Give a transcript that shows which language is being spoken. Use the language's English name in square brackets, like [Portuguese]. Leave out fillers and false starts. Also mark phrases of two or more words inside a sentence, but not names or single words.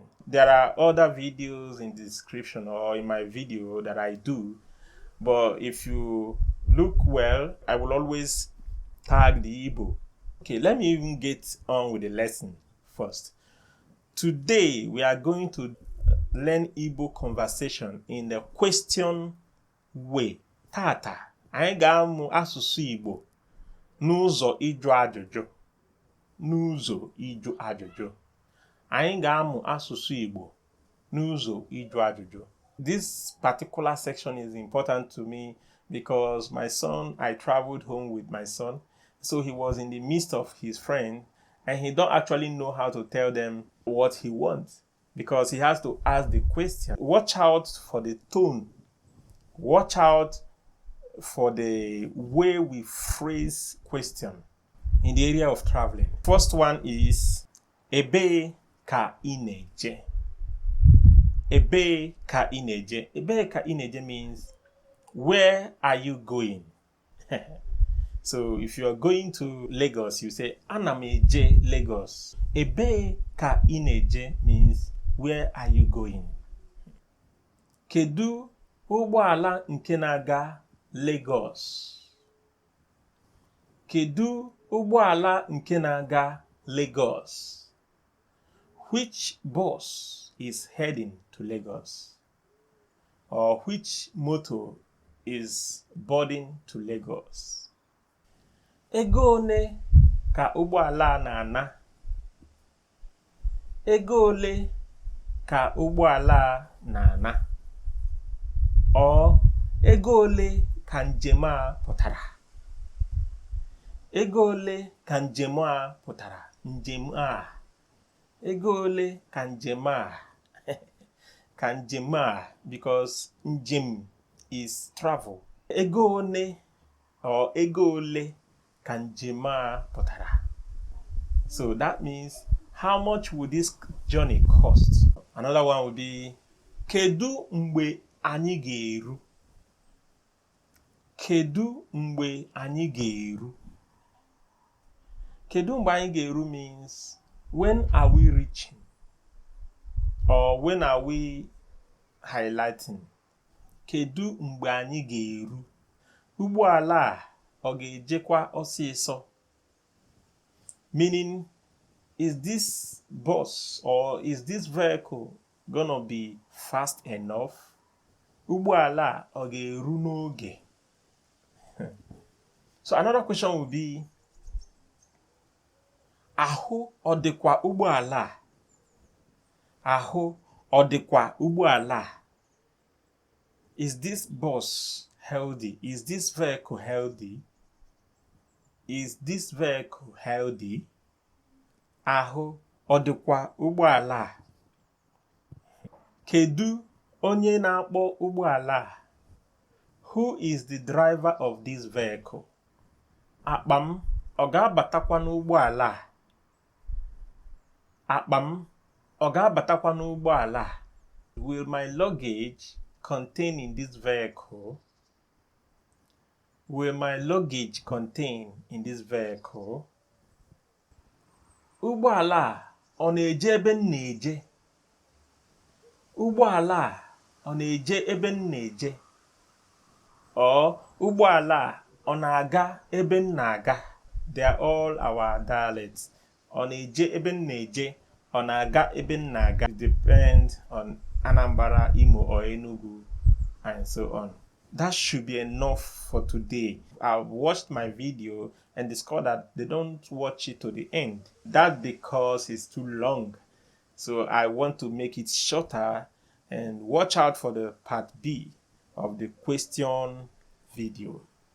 [English] There are other videos in the description or in my video that I do, but if you look well, I will always tag the Igbo. Okay, let me even get on with the lesson first. Today, we are going to learn Igbo conversation in the question way. [Igbo] Tata, anyị ga-amụ asụsụ Igbo n'ụzọ ịjụ ajụjụ. N'ụzọ ịjụ ajụjụ. Anyị ga-amụ asụsụ Igbo n'ụzọ ịjụ ajụjụ. [English] This particular section is important to me because my son, I traveled home with my son, so he was in the midst of his friend, and he don't actually know how to tell them what he wants because he has to ask the question. Watch out for the tone. Watch out for the way we phrase question in the area of traveling. First one is [Igbo] ebe ka ineje. Ebe ka ineje. Ebe ka ineje [English] means where are you going? So if you are going to Lagos, you say Anameje Lagos. [Igbo] Ebe ka ineje [English] means where are you going? [Igbo] Kedu ụgbọala nke na-aga Lagos? Kedu ụgbọala nke na-aga Lagos? [English] Which bus is heading to Lagos? Or which motor is boarding to Lagos? [Igbo] Ego ole ka ụgbọala na-ana? Ego ole ka ụgbọala na-ana? Or ego ole ka njem a pụtara? Ego ole ka njem a pụtara? Njem a. Ego ole ka njem a? Ka njem a, [English] because njem is travel. [Igbo] Ego one or ego ole ka njem a pụtara? [English] So that means how much would this journey cost? Another one would be [Igbo] kedu mgbe anyị ga-eru? Kedu mgbe anyị ga-eru? Kedu mgbe anyị ga-eru [English] means when are we reaching? Or when are we highlighting? [Igbo] Kedu mgbe anyị ga-eru? Ụgbọala a ọ ga-ejekwa ọsịsọ? [English] Meaning, is this bus or is this vehicle gonna be fast enough? [Igbo] Ụgbọala a ọ ga-eru n'oge? [English] So another question would be, [Igbo] ahụ ọ dịkwa ụgbọala a? Ahụ ọ dịkwa ụgbọala a? [English] Is this bus healthy? Is this vehicle healthy? Is this vehicle healthy? [Igbo] Ahụ ọ dịkwa ụgbọala a? Kedu onye na-akpọ ụgbọala a? [English] Who is the driver of this vehicle? [Igbo] Akpa m ọ ga-abatakwa n'ụgbọala a? Akpa m ọ ga-abatakwa n'ụgbọala a? [English] Will my luggage contain in this vehicle? Will my luggage contain in this vehicle? [Igbo] Ụgbọala a ọ na-eje ebe m na-eje? Ụgbọala a ọ na-eje ebe m na-eje? Or ụgbọala a ọ na-aga ebe m na-aga? [English] They are all our dialects. [Igbo] Ọ na-eje ebe m na-eje, ọ na-aga ebe m na-aga. [English] It depends on Anambra, Imo, or Enugu, and so on. That should be enough for today. I've watched my video and discovered that they don't watch it to the end. That's because it's too long. So I want to make it shorter, and watch out for the part B of the question video.